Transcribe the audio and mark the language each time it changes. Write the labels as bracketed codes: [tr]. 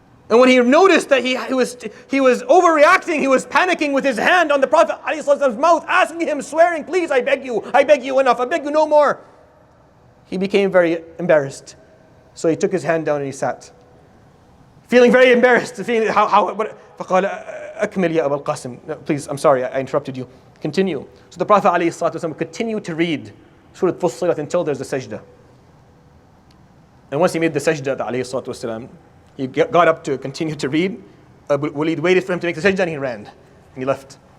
[en] And when he noticed that he was overreacting, he was panicking with his hand on the Prophet ﷺ's mouth, asking him, swearing, please, I beg you enough, I beg you no more. He became very embarrassed. So he took his hand down and he sat. [ar] Feeling very embarrassed, feeling فقال أكمل يا أبا القاسم. [en] Please, I'm sorry, I interrupted you. Continue. So the Prophet ﷺ would continue to read Surah Fussilat until there's a sajda. And once he made the sajda, ﷺ, he got up to continue to read. Abu Walid waited for him to make the sajda and he ran. And he left.